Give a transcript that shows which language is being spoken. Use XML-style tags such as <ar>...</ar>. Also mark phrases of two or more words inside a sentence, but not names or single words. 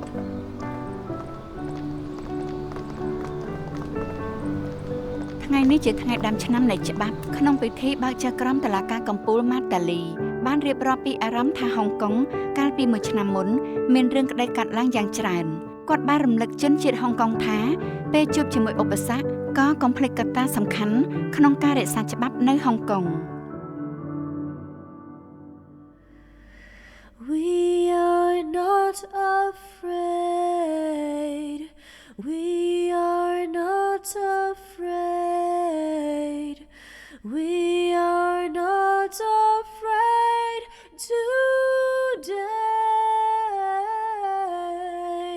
<km>ថ្ងៃនេះជាថ្ងៃដាំឆ្នាំនៃច្បាប់ក្នុងពិធីបើកចែកក្រមតុលាការកំពូលម៉ាតាលីបានរៀបរាប់ពីអារម្មណ៍ថាហុងកុងកាលពី1ឆ្នាំមុនមានរឿងក្តីកាត់ឡើងយ៉ាងច្រើនគាត់បានរំលឹកជនជាតិហុងកុងថាពេលជួបជាមួយឧបសគ្គក៏កុំភ្លេចកត្តាសំខាន់ក្នុងការរក្សាច្បាប់នៅហុងកុង</km> <en>We are not afraid. We are not afraid. We are not afraid today.</en>